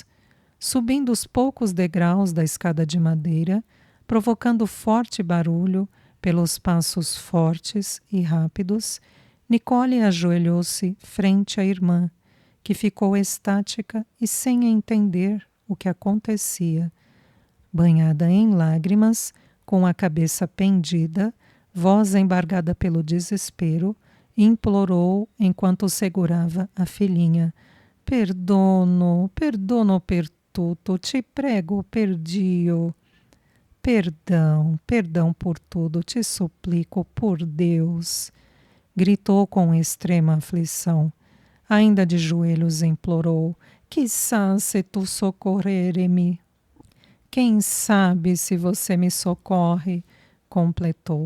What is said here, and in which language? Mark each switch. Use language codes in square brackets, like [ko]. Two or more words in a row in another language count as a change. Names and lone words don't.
[pt] Subindo os poucos degraus da escada de madeira, provocando forte barulho pelos passos fortes e rápidos, Nicole ajoelhou-se frente à irmã, que ficou estática e sem entender o que acontecia. Banhada em lágrimas, com a cabeça pendida, voz embargada pelo desespero, implorou enquanto segurava a filhinha: [it] Perdono, perdono per tutto, te prego, perdio. [pt] Perdão, perdão por tudo, te suplico, por Deus. Gritou com extrema aflição. Ainda de joelhos implorou: [it] Chissà se tu socorrere-me. [pt] Quem sabe se você me socorre, completou.